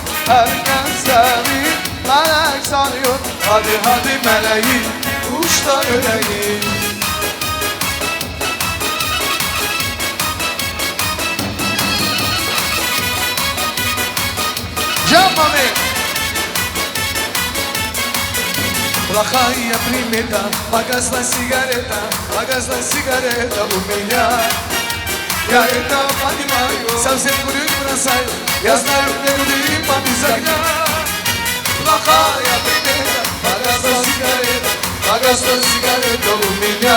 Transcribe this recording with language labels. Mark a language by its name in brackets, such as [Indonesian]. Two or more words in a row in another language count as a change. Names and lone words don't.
[Turkish] Herkes seni melek sanıyor. Hadi hadi meleğim uç da göreyim. [Spanish] Llámame. [Russian] Плохая примета, погасла сигарета у меня. Я это понимаю, совсем курить бросаю. Я знаю, где люди без огня. Плохая примета, погасла сигарета у меня.